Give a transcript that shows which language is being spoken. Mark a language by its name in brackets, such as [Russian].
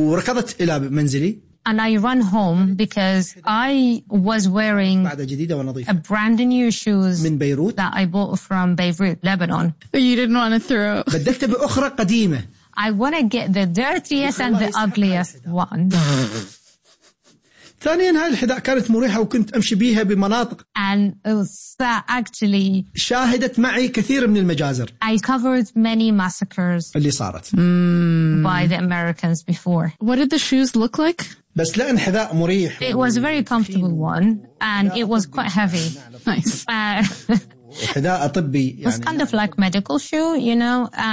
[English] And I run home because I was wearing a brand new shoes that I bought from Beirut, Lebanon. You didn't want to throw. I want to get the dirtiest and the ugliest one. [Arabic] ثانياً هاي الحذاء كانت مريحة وكنت أمشي بيها بمناطق. [English] And actually, [Arabic] شاهدت معي كثير من المجازر. [English] I covered many massacres. [Arabic] اللي صارت. [English] By the Americans before. What did the shoes look like? [Arabic] بس لأن حذاء مريح. [English] It was a very comfortable one, and it was quite heavy. Nice. [Arabic] حذاء طبي. [English] It's kind of like medical shoe, you know.